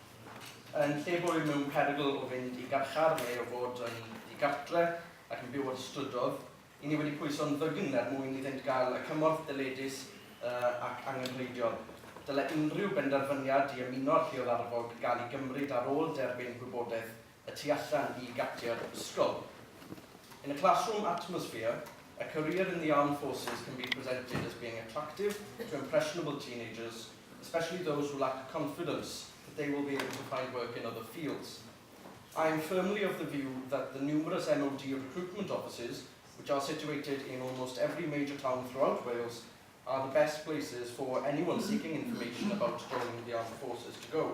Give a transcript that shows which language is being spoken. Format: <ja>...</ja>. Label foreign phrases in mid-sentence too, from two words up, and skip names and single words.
<cy>Yn lle bod mewn perygl o fynd i garchar neu o fod yn digartre ac yn byw o'r strydodd, i ni wedi pwyso'n ddygn mwyn iddynt gael y cymorth dyledus ac angenrheidiol. Dyle unrhyw benderfyniad i ymuno'r lluoedd arfog gael ei gymryd ar ôl derbyn gwybodaeth y tu allan i gatiau'r ysgol.</cy> <en>In a classroom atmosphere, a career in the armed forces can be presented as being attractive to impressionable teenagers, especially those who lack confidence that they will be able to find work in other fields. I am firmly of the view that the numerous MOD recruitment offices, which are situated in almost every major town throughout Wales, are the best places for anyone seeking information about joining the armed forces to go.</en>